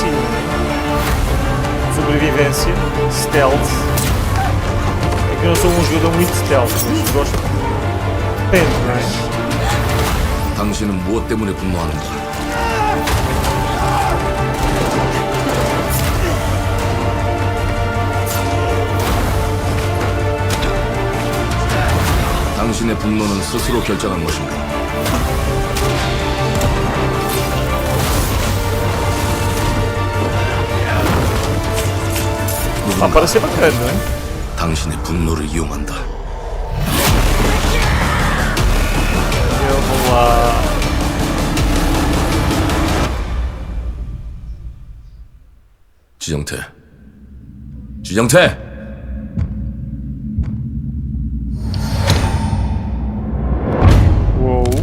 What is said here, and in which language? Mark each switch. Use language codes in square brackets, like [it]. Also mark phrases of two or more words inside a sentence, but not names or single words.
[pt] Sobrevivência, stealth. É que eu não sou um jogador muito stealth, mas gosto. Depende, não é? [ko] 당신은 무엇 때문에 분노하는가? 당신의 분노는 스스로 결정한 것인가? [pt] Parece bacana, não é? [ko] 당신의 분노를 이용한다. [pt] Vamos lá. [ko] 지정태. 지정태. Uou.